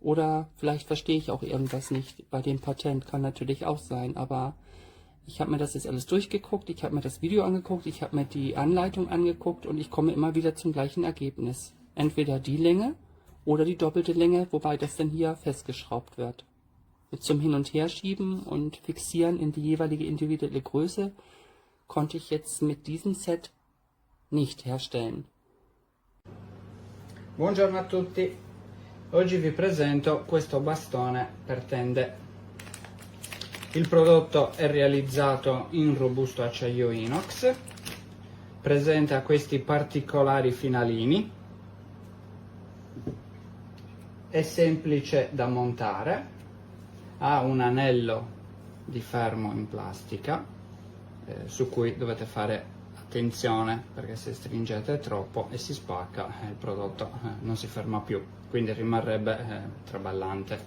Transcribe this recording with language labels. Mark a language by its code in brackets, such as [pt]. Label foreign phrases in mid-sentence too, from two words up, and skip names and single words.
[de] Oder vielleicht verstehe ich auch irgendwas nicht bei dem Patent, kann natürlich auch sein, aber ich habe mir das jetzt alles durchgeguckt, ich habe mir das Video angeguckt, ich habe mir die Anleitung angeguckt und ich komme immer wieder zum gleichen Ergebnis. Entweder die Länge oder die doppelte Länge, wobei das dann hier festgeschraubt wird. Zum Hin- und Herschieben und Fixieren in die jeweilige individuelle Größe konnte ich jetzt mit diesem Set nicht herstellen. [it] Buongiorno a tutti, oggi vi presento questo bastone per tende. Il prodotto è realizzato in robusto acciaio inox, presenta questi particolari finalini, è semplice da montare, ha un anello di fermo in plastica su cui dovete fare attenzione perché se stringete troppo e si spacca il prodotto non si ferma più, quindi rimarrebbe traballante.